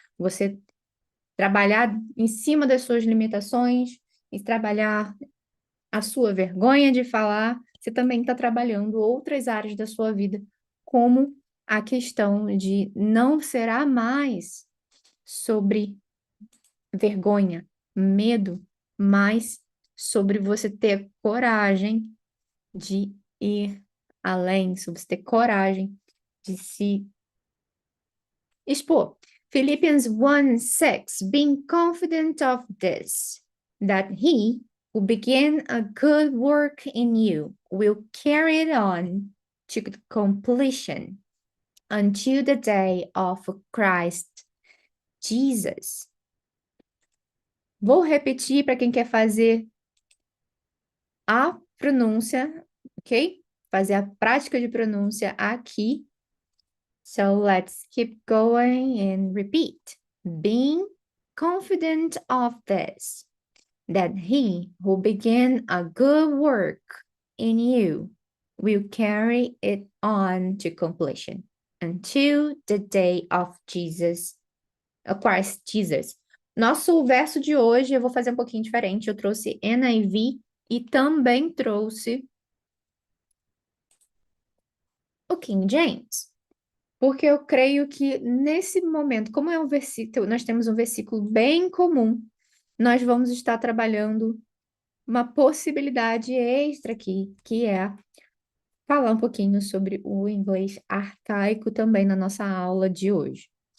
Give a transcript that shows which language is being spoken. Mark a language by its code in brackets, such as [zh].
[pt] Você trabalhar em cima das suas limitações e trabalhar a sua vergonha de falar, você também está trabalhando outras áreas da sua vida, como a questão de não será mais sobre vergonha, medo, mas sobre você ter coragem de ir além, sobre você ter coragem de se expor. [en] Philippians 1:6, being confident of this, that he who began a good work in you will carry it on to completion until the day of Christ Jesus. [pt] Vou repetir para quem quer fazer a pronúncia, ok? Fazer a prática de pronúncia aqui. [en] So let's keep going and repeat. Being confident of this, that he who began a good work in you will carry it on to completion until the day of Jesus, of Christ Jesus. [pt] Nosso verso de hoje eu vou fazer um pouquinho diferente. Eu trouxe NIV e também trouxe o King James. Porque eu creio que nesse momento, como é um versículo, nós temos um versículo bem comum, nós vamos estar trabalhando uma possibilidade extra aqui, que é falar um pouquinho sobre o inglês arcaico também na nossa aula de hoje.